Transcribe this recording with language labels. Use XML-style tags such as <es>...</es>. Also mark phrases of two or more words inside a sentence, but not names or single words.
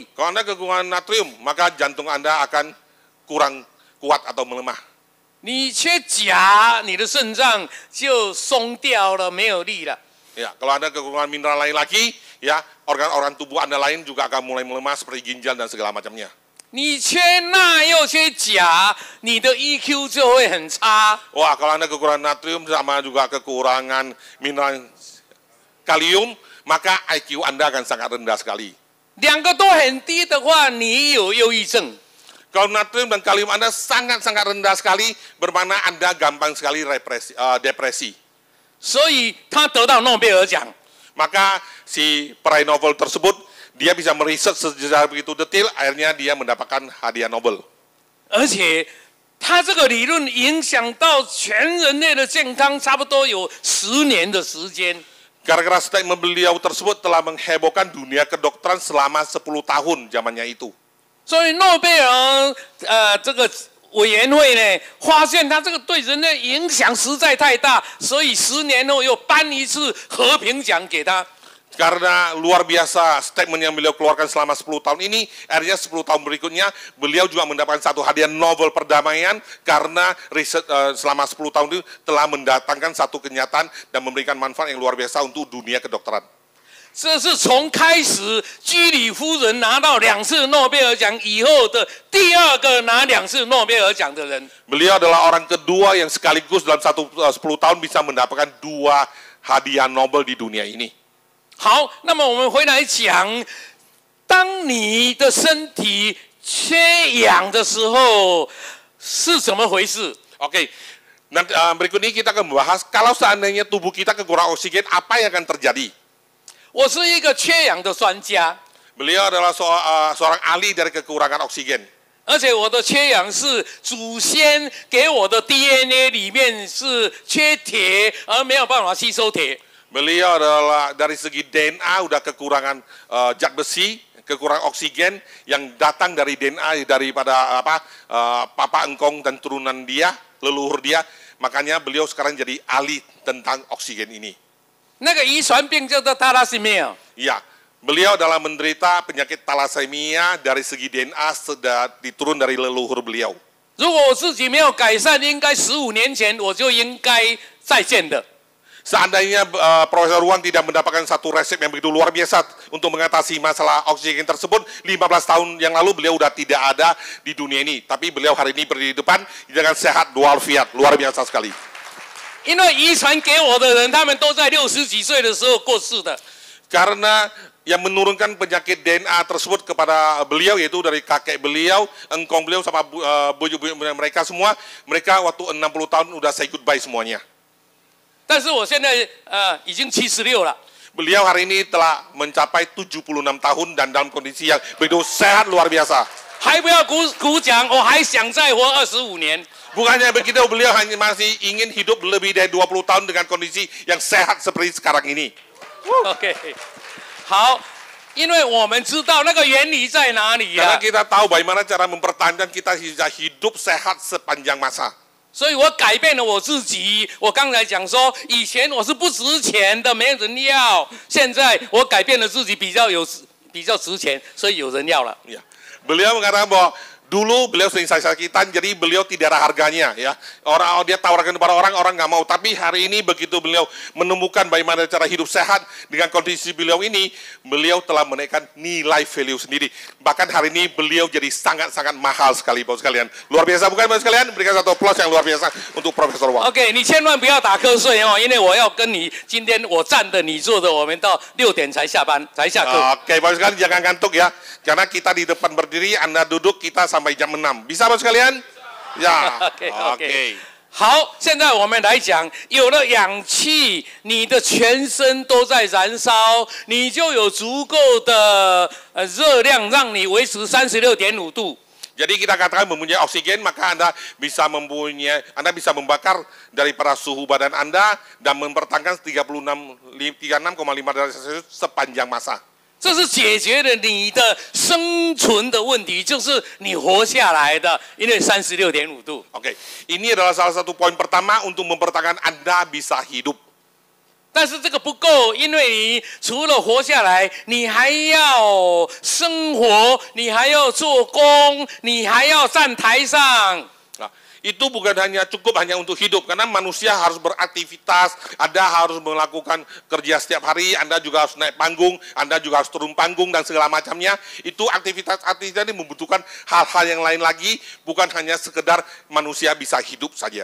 <id>Kalau Anda kekurangan natrium, maka jantung Anda akan kurang kuat atau melemah.</id> <zh>你缺钾，你的肾脏就松掉了，没有力了。</zh> <id>Ya, kalau Anda kekurangan mineral lain lagi, ya, organ-organ tubuh Anda lain juga akan mulai melemah seperti ginjal dan segala macamnya.</id> <zh>你缺钠又缺钾，你的 EQ 就会很差。</zh> <id>Wah, kalau Anda kekurangan natrium sama juga kekurangan mineral kalium, maka IQ Anda akan sangat rendah sekali.</id> <zh>2 个都很低的话，你有忧郁症。</zh> <id>Kalau natrium dan kalium Anda sangat-sangat rendah sekali, bermakna Anda gampang sekali depresi.</id> <zh>所以他得到诺贝尔奖。</zh> <id>Maka si peraih Nobel tersebut, dia bisa meriset secara begitu detail, akhirnya dia mendapatkan hadiah Nobel.</id> <zh>而且他这个理论影响到全人类的健康，差不多有10年的时间。</zh> <id>Gara-gara statement beliau tersebut telah menghebohkan dunia kedokteran selama 10 tahun zamannya itu.</id> <zh>所以诺贝尔这个委员会呢，发现他这个对人类影响实在太大，所以10年后又颁一次和平奖给他。</zh> <id>Karena luar biasa statement yang beliau keluarkan selama 10 tahun ini, akhirnya 10 tahun berikutnya beliau juga mendapatkan satu hadiah Nobel perdamaian karena riset selama 10 tahun itu telah mendatangkan satu kenyataan dan memberikan manfaat yang luar biasa untuk dunia kedokteran.</id> <zh>这是从开始居里夫人拿到2次诺贝尔奖以后的第2个拿2次诺贝尔奖的人。</zh> <id>Beliau adalah orang kedua yang sekaligus dalam 10 tahun bisa mendapatkan 2 hadiah Nobel di dunia ini.</id> <zh>好，那么我们回来讲，当你的身体缺氧的时候是怎么回事？</zh> <id>Oke, nanti berikut ini kita akan membahas kalau seandainya tubuh kita kekurangan oksigen, apa yang akan terjadi?</id> <zh>我是一个缺氧的专家，</zh> <id>Beliau adalah seorang ahli dari kekurangan oksigen.</id> <zh>而且我的缺氧是祖先给我的 DNA 里面是缺铁，而没有办法吸收铁。</zh> <id>Beliau adalah dari segi DNA udah kekurangan zat besi, kekurangan oksigen yang datang dari DNA daripada papa engkong dan turunan dia, leluhur dia. Makanya beliau sekarang jadi ahli tentang oksigen ini.</id> <zh>那个遗传病叫做 thalassemia。</zh> <id>Ya, beliau adalah menderita penyakit thalassemia dari segi DNA sudah diturun dari leluhur beliau.</id> <zh>如果我自己没有改善，应该15年前我就应该再见的。</zh> <id>Seandainya Profesor Ruan tidak mendapatkan satu resep yang begitu luar biasa untuk mengatasi masalah oksigen tersebut, 15 tahun yang lalu beliau sudah tidak ada di dunia ini. Tapi beliau hari ini berdiri di depan dengan sehat walafiat, luar biasa sekali.</id> <zh>因为遗传给我的人，他们都在60几岁的时候过世的。</zh> <id>Karena yang menurunkan penyakit DNA tersebut kepada beliau, yaitu dari kakek beliau, engkong beliau sama buju-buju mereka semua, mereka waktu 60 tahun udah</id> <en>say goodbye</en> <id>semuanya.</id> <zh>但是我现在已经76了。</zh> <id>Beliau hari ini telah mencapai 76 tahun dan dalam kondisi yang begitu sehat luar biasa.</id> <zh>还不要鼓掌，我还想再活25年。</zh> <id>Bukannya begitu, beliau hanya masih ingin hidup lebih dari 20 tahun dengan kondisi yang sehat seperti sekarang ini.</id> <zh>OK， 好，因为我们知道那个原理在哪里</zh> <id>Karena 呀、 kita tahu bagaimana cara mempertahankan kita bisa hidup sehat sepanjang masa.</id> <zh>所以我改变了我自己。我刚才讲说，以前我是不值钱的，没人要。现在我改变了自己，比较值钱，所以有人要了。</zh> <id>Ya. Beliau mengatakan bahwa dulu beliau sering sakit-sakitan, jadi beliau tidak ada harganya, ya. Dia tawarkan kepada orang nggak mau. Tapi hari ini begitu beliau menemukan bagaimana cara hidup sehat dengan kondisi beliau ini, beliau telah menaikkan nilai value sendiri. Bahkan hari ini beliau jadi sangat-sangat mahal sekali, Bapak sekalian. Luar biasa bukan, Bapak sekalian? Berikan satu aplaus yang luar biasa untuk Profesor Wang.</id> <zh>OK， 你千万不要打瞌睡哦，因为我要跟你今天我站的，你坐的，我们到6点才下班，才下课。</zh> <id>Oke, Bapak sekalian jangan ngantuk ya. Karena kita di depan berdiri, Anda duduk, kita sampai jam 6. Bisa, Bapak sekalian? Ya.</id> <zh>OK。好，现在我们来讲，有了氧气，你的全身都在燃烧，你就有足够的热量，让你维持36.5度。 Jadi kita katakan mempunyai oksigen, maka Anda bisa membakar daripada suhu badan Anda dan mempertahankan 36,5 derajat Celcius sepanjang masa. 这是解决了你的生存的问题，就是你活下来的，因为36.5度。 Oke, ini adalah salah satu poin pertama untuk mempertahankan Anda bisa hidup. 但是这个不够，因为你除了活下来，你还要生活，你还要做工，你还要站台上。 Nah, itu bukan cukup hanya untuk hidup, karena manusia harus beraktivitas, Anda harus melakukan kerja setiap hari, Anda juga harus naik panggung, Anda juga harus turun panggung dan segala macamnya. Itu aktivitas ini membutuhkan hal-hal yang lain lagi, bukan hanya sekedar manusia bisa hidup saja.</zh>